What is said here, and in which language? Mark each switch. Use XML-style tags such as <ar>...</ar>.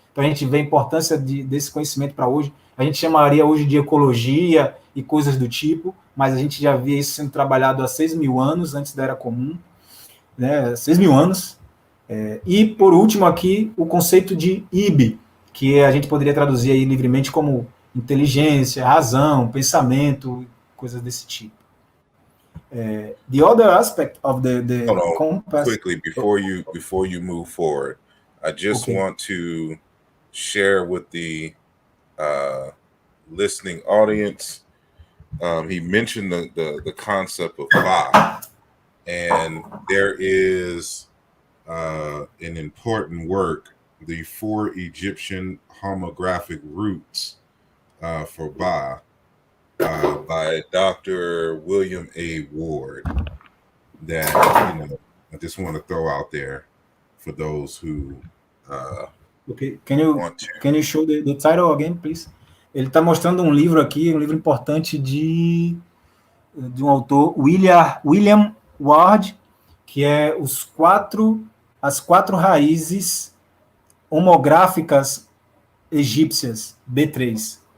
<pt>Então a gente vê a importância desse conhecimento para hoje. A gente chamaria hoje de ecologia e coisas do tipo, mas a gente já via isso sendo trabalhado há 6 mil anos, antes da Era Comum, né? 6 mil anos. E, por último, aqui, o conceito de IB, que a gente poderia traduzir aí livremente como inteligência, razão, pensamento, coisas desse tipo.</pt> <en>The other aspect of the compass. Quickly before you move forward, I just want to share with the listening audience. He mentioned the concept of Ba, and there is an important work, the 4 Egyptian homographic roots for Ba, by Dr. William A. Ward, that I just want to throw out there for those who Can you show the title again, please?</en> <pt>Ele está mostrando um livro aqui, um livro importante de um autor, William Ward, que é as 4 raízes homográficas egípcias, B3.</pt>